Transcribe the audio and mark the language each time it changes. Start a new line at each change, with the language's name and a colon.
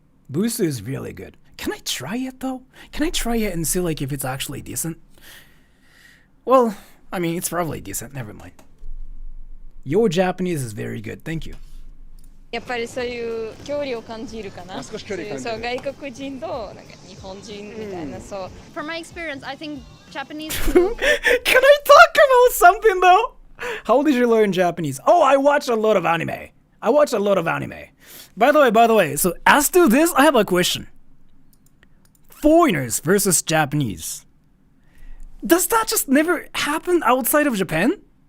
English: Busu is really good. Can I try it though? Can I try it and see like if it's actually decent? Well, I mean it's probably decent, never mind. Your Japanese is very good, thank you.
Japanese: やっぱりそういう距離を感じるかな。少し距離感じる。そう外国人となんか日本人みたいな、そう。
English: For my experience, I think Japanese. Can I talk about something though? How did you learn Japanese? Oh, I watch a lot of anime. By the way, so as to this, I have a question. Foreigners versus Japanese. Does that just never happen outside of Japan?